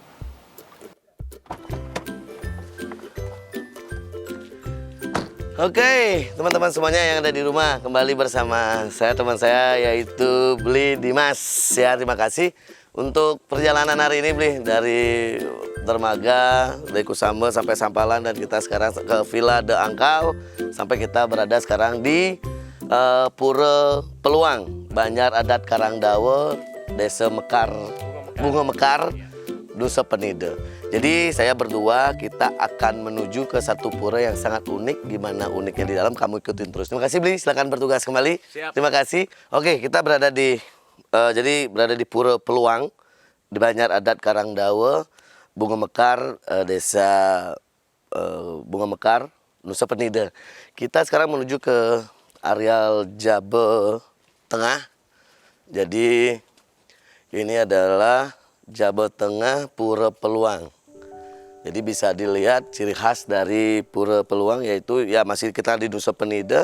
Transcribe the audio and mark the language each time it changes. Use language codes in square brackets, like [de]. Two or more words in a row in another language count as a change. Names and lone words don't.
[id] Oke, teman-teman semuanya yang ada di rumah, kembali bersama saya, teman saya, yaitu Bli Dimas. Ya, terima kasih untuk perjalanan hari ini, Bli, dari Dermaga, dari Kusamba sampai Sampalan, dan kita sekarang ke Villa De Angkal, sampai kita berada sekarang di Pura Peluang, Banjar Adat Karangdawa, Desa Mekar, Bunga Mekar, Nusa Penida. Jadi saya berdua kita akan menuju ke satu pura yang sangat unik. Gimana uniknya di dalam, kamu ikutin terus. Terima kasih Bli, silakan bertugas kembali. Siap. Terima kasih. Oke, kita berada di berada di Pura Peluang di Banjar Adat Karangdawa, Bunga Mekar, Desa Bunga Mekar, Nusa Penida. Kita sekarang menuju ke areal Jabe Tengah. Jadi ini adalah Jabe Tengah Pura Peluang. Jadi bisa dilihat ciri khas dari Pura Peluang, yaitu ya masih kita di Nusa Penida.